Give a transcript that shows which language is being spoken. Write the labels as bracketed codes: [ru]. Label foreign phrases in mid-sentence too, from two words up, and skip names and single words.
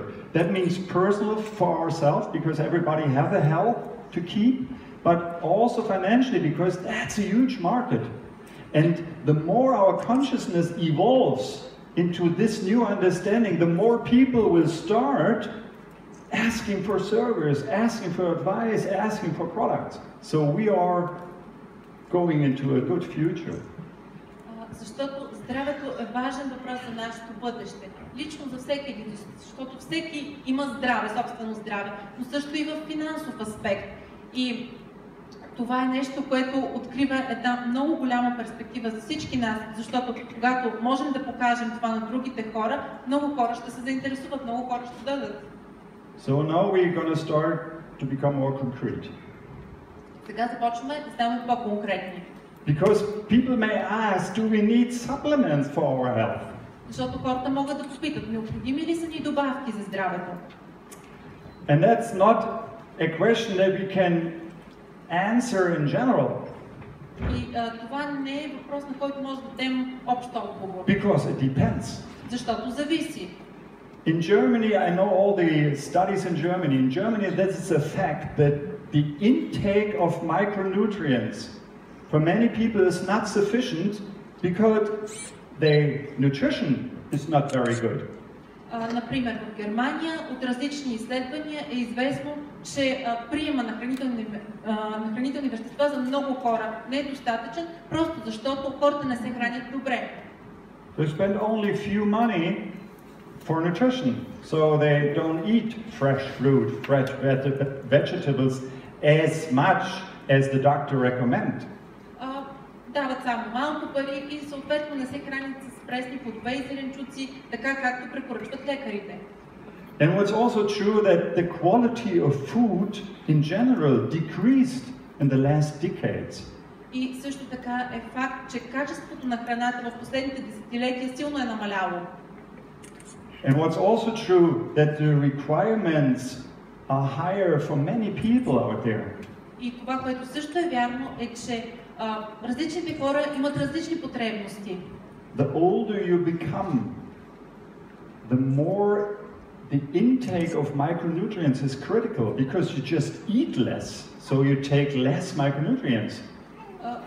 [en] That means personal for ourselves, because everybody has a health to keep, but also financially, because that's a huge market. And the more our consciousness evolves into this new understanding, the more people will start asking for service, asking for advice, asking for products. So we are going into a good future. [bg] Защото здравето е важен въпрос за нашето бъдеще. Лично за всеки един, защото всеки има здраве, собствено здраве, но също и в финансов аспект. И това е нещо, което открива една много голяма перспектива за всички нас, защото когато можем да покажем това на другите хора, много хора ще се заинтересуват, много хора ще дадат. [en] So now we're going to start to become more concrete. [bg] Сега започваме да ставаме по-конкретни. [en] Because people may ask, do we need supplements for our health? [bg] Защото хората могат да попитат, необходими ли са ни добавки за здравето? [en] And that's not a question that we can answer in general. [bg] И това не е въпрос, на който може да дадем общ отговор. [en] Because it depends. [bg] Защото зависи. [en] In Germany, I know all the studies in Germany. In Germany, this is a fact that the intake of micronutrients for many people is not sufficient because their nutrition is not very good. [bg] Например, в Германия от различни изследвания е известно, че приема на хранителни вещества за много хора не е достатъчен, просто защото хората не се хранят добре. [en] They spend only few money for nutrition, so they don't eat fresh fruit, fresh vegetables as much as the doctor recommends. [bg] Дават само малко пари и съответно не се хранят с пресни плодове и зеленчуци, така както препоръчват лекарите. [en] And what's also true that the quality of food in general decreased in the last decades. [bg] И също така е факт, че качеството на храната в последните десетилетия силно е намаляло. [en] And what's also true that the requirements are higher for many people out there. [bg] И това, което също е вярно, е, че различните хора имат различни потребности. [en] The older you become, the more the intake of micronutrients is critical because you just eat less, so you take less micronutrients.